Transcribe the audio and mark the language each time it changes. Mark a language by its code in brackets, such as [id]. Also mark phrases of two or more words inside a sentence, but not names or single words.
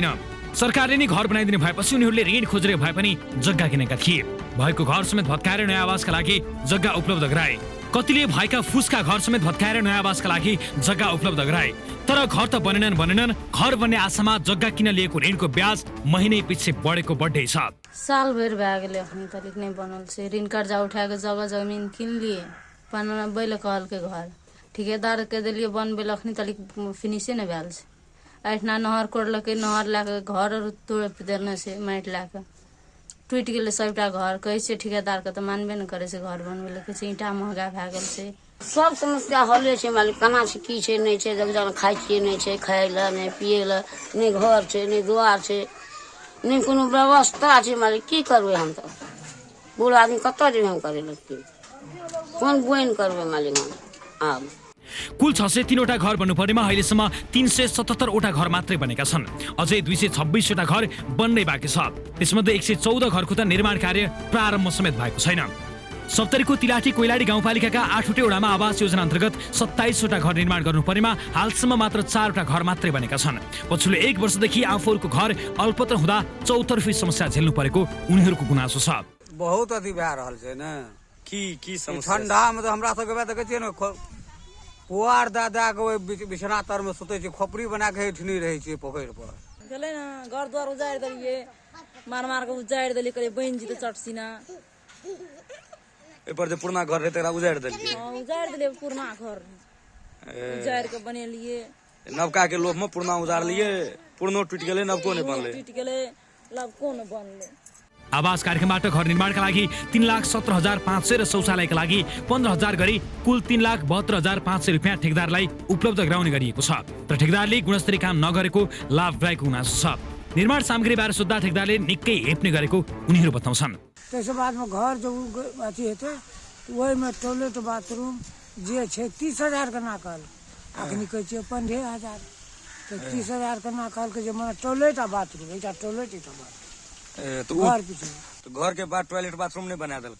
[ne] सरकारले नै घर बनाइदिने भएपछि उनीहरूले ऋण खोजेर भए पनि जग्गा किनेका थिए। भएको घर समेत भत्काएर नयाँ आवासका लागि जग्गा उपलब्ध गराए। कतिले भएका फुसका घर समेत भत्काएर नयाँ आवासका लागि जग्गा उपलब्ध गराए, तर घर त बनेनन्। घर बन्ने आशामा जग्गा किन लिएको ऋणको ब्याज महिनै पछि बढेको बढ्दै छ। [mai] साल भर भए गेलै अखनी तक नहीं बनल छै। ऋण कर्जा उठाके जगह जमीन किन लिए, बनबै ले कहलकै घर ठेकेदार के देलिए बनबै ले अखनी तक फिनिशे नहीं भेल छै। एठना नहर कोड़लकै, नहर लाके घर तोड़ देने छै, माटि लाके टूट गेलै सबटा घर। कहै छै ठेकेदार के तो मानबे नहीं करे छै घर बनबै ले, कहै छै ईंटा महंगा भए गेल छै। सब समस्या हले छै मालिक, केना छै की छै नहीं छै, जब जन खाइ छियै नहीं छै, खाय ले नहीं पिए ले नहीं, घर छै नहीं, दुआर छै नहीं, कोनो व्यवस्था छै मालिक। की करबै हम तो बूढ़ आदमी, कतऽ जेबै हम करे लगते, कोन बोइन करबै मालिक हम। आब [ne] कुल 603 वटा घर बन्नुपर्नेमा अहिलेसम्म 377 वटा घर मात्रै बनेका छन्। अझै 226 वटा घर बन्नै बाँकी छ। त्यसमध्ये 114 घरको त निर्माण कार्य प्रारम्भ समेत भएको छैन। सप्तरीको तिलाठी कोइलाडी गाउँपालिकाका 8वटै वडामा आवास योजना अन्तर्गत 27 वटा घर निर्माण गर्नुपर्नेमा हालसम्म मात्र 4 वटा घर मात्रै बनेका छन्। पछिल्लो 1 वर्षदेखि आफूहरूको घर अल्पत्र हुँदा चौतर्फी समस्या झेल्नु परेको उनीहरूको गुनासो छ। [mai] बहुत अथी भए रहल छै ने, की समस्या ठण्डामे त हमरा सबके बात देखै छियै ने, पुआर दादा के बिछना तर में सुते छै, खोपड़ी बना के ठनी रहै छै पोखरि पर। गेलै न घर द्वार उजाड़ि देलिए, मार के उजाड़ि देलिए, कहलिए बनि जेतै चटसीना। ए पर जे पुरना घर रहै तकरा उजाड़ि देलिए। हां उजाड़ि देलिए पुरना घर। उजाड़ के बनेलिए नवका के लोभ में पुरना उजाड़ लिए पुरनो टूट गेले नवको नै बनले टूट गेले नवको नै बनले [ne] आवास कार्यक्रमबाट घर निर्माणका लागि 3,17,500 र शौचालयका लागि 15,000 गरी कुल 3,72,500 रुपियाँ ठेकदारलाई उपलब्ध गराउने गरिएको छ। तर ठेकदारले गुणस्तरीय काम नगरेको लाभदायक गुनासो छ। निर्माण सामग्री बारे सोध्दा ठेकदारले निकै हेप्ने गरेको उनीहरू बताउँछन्। [mai] त्यसको बादमा घर जो अथी हेतै वही में [en] toilet bathroom [mai] जे छै 30,000 का नाकल अखनी कहै छै 15,000 तो 30,000 का नाकल के जे माने टॉयलेट आ बाथरूम एकटा टॉयलेट एकटा बाथरूम तो घर के बाद [en] toilet bathroom [mai] नहीं बना देलक